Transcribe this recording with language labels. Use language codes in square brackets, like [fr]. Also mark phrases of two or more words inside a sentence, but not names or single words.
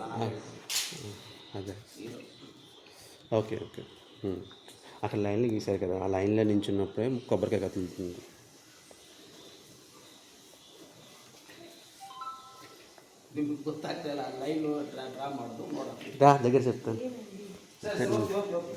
[en] అదే okay okay. [te] అక్కడ లైన్లో గీసారు కదా, ఆ లైన్లో నించున్నప్పుడే కొబ్బరికాయ కదులుతుంది. [kn] ನಿಮ್ಗೆ ಗೊತ್ತಾಗ್ತಾಯಿಲ್ಲ, [en] line draw [kn] ಮಾಡೋದು ನೋಡೋಣ. [te] రా దగ్గర చెప్తాను, ఓకే